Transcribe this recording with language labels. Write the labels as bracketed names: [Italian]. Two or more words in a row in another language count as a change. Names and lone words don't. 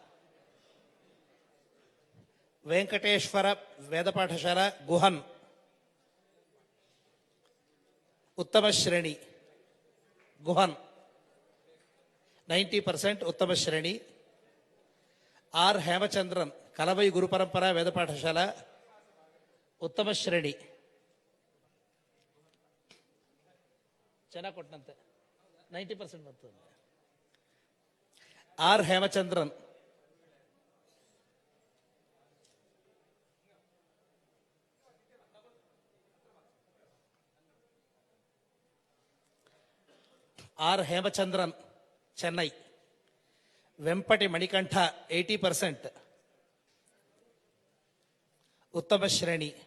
[Telugu] వెంకటేశ్వర వేద పాఠశాల గుహన్ ఉత్తమ శ్రేణి, గుహన్ 90% ఉత్తమ శ్రేణి, ఆర్ హేమచంద్రన్ కలవై గురు పరంపర వేద పాఠశాల ఉత్తమ ಶ್ರೇಣಿ, [Kannada] ಚೆನ್ನಾಗಿ ಕೊಟ್ಟಂತೆ 90% ಬರ್ತದೆ. [Telugu] ఆర్ హేమచంద్రన్, ఆర్ హేమచంద్రన్ చెన్నై. వెంపటి మణికంఠ 80%, ఉత్తమ శ్రేణి.